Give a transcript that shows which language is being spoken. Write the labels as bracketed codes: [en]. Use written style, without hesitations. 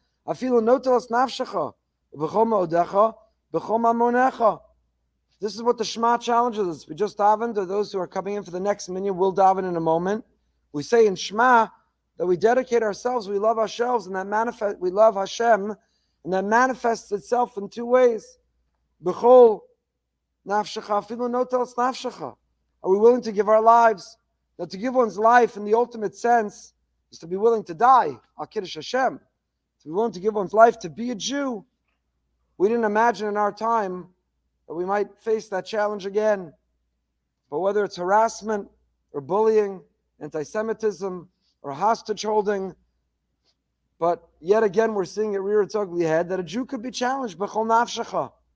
[he] אפילו נוטל נפשך, ובכל מאודך, ובכל ממונך. [en] This is what the Shema challenges us. We just davened, or those who are coming in for the next minyan will daven in a moment. We say in Shema that we dedicate ourselves, we love ourselves, and we love Hashem, and that manifests itself in two ways. [he] ובכל נפשך, אפילו נוטל נפשך. [en] Are we willing to give our lives? Now, to give one's life in the ultimate sense is to be willing to die. Al Kiddush Hashem. To be willing to give one's life to be a Jew. We didn't imagine in our time that we might face that challenge again. But whether it's harassment or bullying, anti-Semitism or hostage holding, but yet again we're seeing it rear its ugly head that a Jew could be challenged. B'chol nafshecha.